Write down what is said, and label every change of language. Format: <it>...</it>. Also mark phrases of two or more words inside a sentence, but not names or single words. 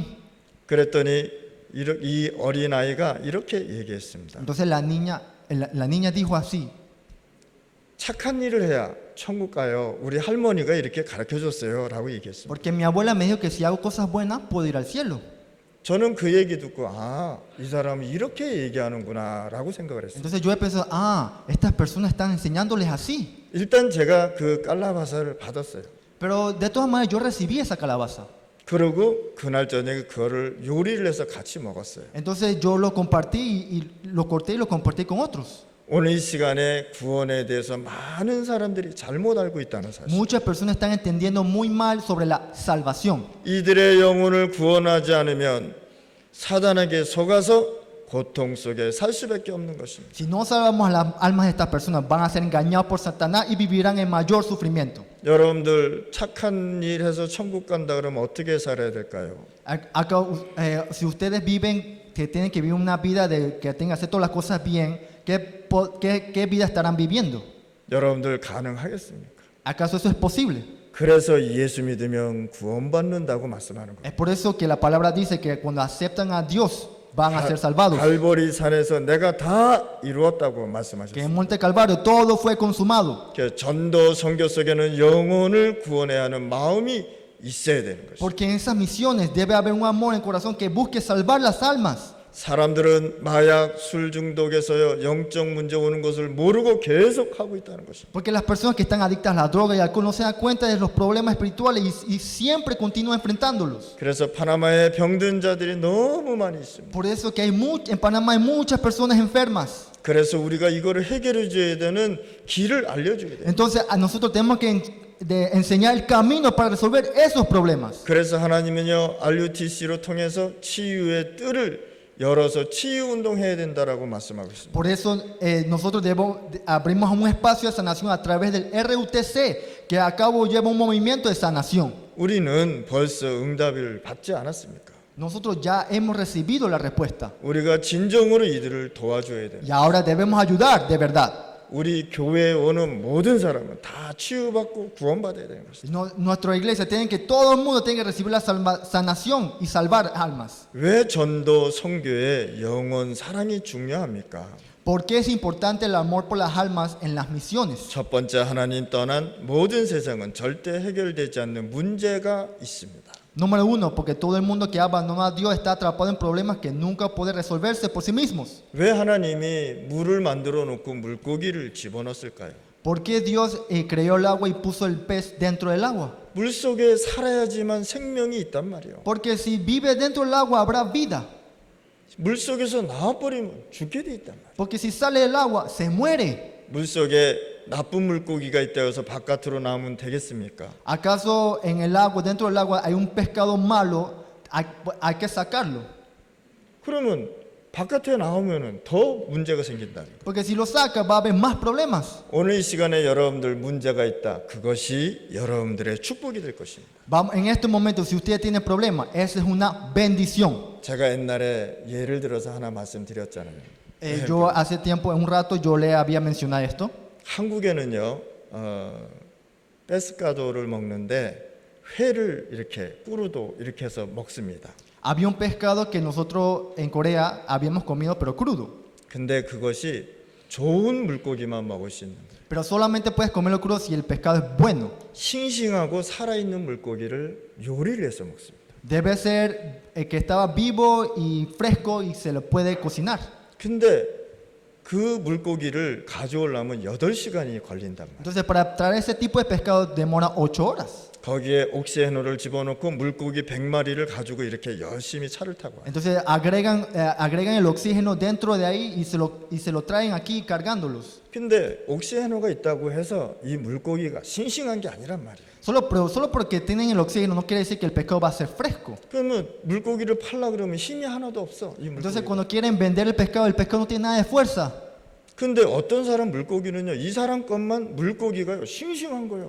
<ko>그랬더니 이 어린아이가 이렇게 얘기했습니다.</ko> <es>Entonces la niña dijo así,</es> <ko>착한 일을 해야 천국 가요. 우리 할머니가 이렇게 가르쳐줬어요. 라고 얘기했습니다.</ko> <es>porque mi abuela me dijo que si hago cosas buenas puedo ir al cielo.</es> <ko>저는 그 얘기 듣고 이 사람이 이렇게 얘기하는구나 라고 생각을 했어요.</ko> <es>Entonces yo he pensado, estas personas están enseñándoles así.</es> <ko>일단 제가 그 깔라바사를 받았어요.</ko> <es>Pero de todas maneras yo recibí esa calabaza.</es> <ko>그리고 그날 저녁에 그거를 요리를 해서 같이 먹었어요.</ko> <es>Entonces yo lo compartí y lo corté y lo compartí con otros.</es> <ko>오늘 이 시간에 구원에 대해서 많은 사람들이 잘못 알고 있다는 사실.</ko> <es>Muchas personas están entendiendo muy mal sobre la salvación.</es> <ko>이들의 영혼을 구원하지 않으면 사단에게 속아서 고통 속에 살 수밖에 없는 것입니다.</ko> <es>Si no salvamos a las almas de estas personas, van a ser engañados por Satanás y vivirán en mayor sufrimiento.</es> <ko>여러분들 착한 일 해서 천국 간다 그러면 어떻게 살아야 될까요?</ko> <es>Si ustedes viven, que tienen que vivir una vida de que tengan que hacer todas las cosas bien, ¿qué vida estarán viviendo?</es> <ko>여러분들 가능하겠습니까?</ko> <es>¿Acaso eso es posible?</es> <ko>그래서 예수 믿으면 구원받는다고 말씀하는 거예요.</ko> <es>Es por eso que la palabra dice que cuando aceptan a Dios van a ser salvados.</es> <ko>갈보리 산에서 내가 다 이루었다고</ko> <es>Que en</es> <ko>말씀하셨어요.</ko> <es>Monte Calvario todo fue consumado.</es> <ko>전도 선교 속에는 영혼을 구원해야 하는 마음이 있어야 되는 것이죠.</ko> <es>Porque en esas misiones debe haber un amor en el corazón que busque salvar las almas.</es> <ko>사람들은 마약, 술 중독에서요 영적 문제 오는 것을 모르고 계속 하고 있다는 것입니다.</ko> <es>Porque las personas que están adictas a la droga y al alcohol no se dan cuenta de los problemas espirituales y siempre continúan enfrentándolos.</es> <ko>그래서 파나마에 병든 자들이 너무 많이 있습니다.</ko> <es>Por eso que en Panamá hay muchas personas enfermas.</es> <ko>그래서 우리가 이거를 해결해 줘야 되는 길을 알려줘야 돼요.</ko> <es>Entonces a nosotros tenemos que enseñar el camino para resolver esos problemas.</es> <ko>그래서 하나님은요 RUTC로 통해서 치유의 뜰을 열어서 치유 운동해야 된다라고 말씀하고 있습니다.</ko> <es>Por eso nosotros abrimos un espacio de sanación a través del RUTC, que a cabo lleva un movimiento de sanación.</es> <ko>우리는 벌써 응답을 받지 않았습니까?</ko> <es>Nosotros ya hemos recibido la respuesta</es> <ko>우리가 진정으로 이들을 도와줘야 돼요.</ko> <es>y ahora debemos ayudar de verdad.</es> <ko>우리 교회에 오는 모든 사람은 다 치유받고 구원받아야 되는 것입니다.</ko> <es>Nuestra iglesia tiene que, todo el mundo tiene que recibir la sanación y salvar almas.</es> <ko>왜 전도 선교에 영혼 사랑이 중요합니까?</ko> <es>¿Por qué es importante el amor por las almas en las misiones?</es> <ko>첫 번째 하나님 떠난 모든 세상은 절대 해결되지 않는 문제가 있습니다.</ko> <es>Número uno, porque todo el mundo que abandona a Dios está atrapado en problemas que nunca puede resolverse por sí mismos.</es> <ko>왜 하나님이 물을 만들어 놓고 물고기를 집어넣었을까요?</ko> <es>¿Por qué Dios creó el agua y puso el pez dentro del agua?</es> <ko>물 속에 살아야지만 생명이 있단 말이에요.</ko> <es>Porque si vive dentro del agua habrá vida.</es> <ko>물 속에서 나와버리면 죽게 돼 있단 말이에요.</ko> <es>Porque si sale del agua se muere.</es> <ko>물 속에 나쁜 물고기가 있다 해서 바깥으로 나오면 되겠습니까?</ko> <es>¿Acaso en el agua, dentro del agua, hay un pescado malo? Hay que sacarlo.</es> <ko>그러면 바깥에 나오면은 더 문제가 생긴다는 거예요.</ko> <es>Porque si lo saca va a haber más problemas.</es> <ko>오늘 이 시간에 여러분들 문제가 있다. 그것이 여러분들의 축복이 될 것입니다.</ko> <es>En este momento, si usted tiene problemas, esa es una bendición.</es> <ko>제가 옛날에 예를 들어서 하나 말씀드렸잖아요.</ko> <es>Yo hace tiempo, en un rato, yo le había mencionado esto.</es> <ko>한국에는요, 페스카도를 먹는데 회를 이렇게 꾸루도 이렇게 해서 먹습니다.</ko> <es>Había un pescado que nosotros en Corea habíamos comido pero crudo.</es> <ko>근데 그것이 좋은 물고기만 먹을 수 있는 거예요.</ko> <es>Pero solamente puedes comerlo crudo si el pescado es bueno.</es> <ko>싱싱하고 살아있는 물고기를 요리를 해서 먹습니다.</ko> <es>Debe ser que estaba vivo y fresco y se lo puede cocinar.</es> <ko>근데 그 물고기를 가져오려면 8시간이 걸린단 말이에요.</ko> <es>Entonces para traer ese tipo de pescado demora 8 horas.</es> <ko>거기에 옥시에노를 집어넣고 물고기 100마리를 가지고 이렇게 열심히 차를 타고 와요.</ko> <es>Entonces agregan el oxígeno dentro de ahí y se lo traen aquí cargándolos.</es> <ko>근데 옥시에노가 있다고 해서 이 물고기가 싱싱한 게 아니란 말이에요.</ko> <es>Solo porque tienen el oxígeno no quiere decir que el pescado va a ser fresco.</es> <ko>그러면 물고기를 팔라 그러면 힘이 하나도 없어. 이</ko> <es>Entonces</es> <ko>물고기.</ko> <es>cuando quieren vender el pescado no tiene nada de fuerza.</es> <ko>근데 어떤 사람 물고기는요, 이 사람 것만 물고기가요 싱싱한 거예요.</ko>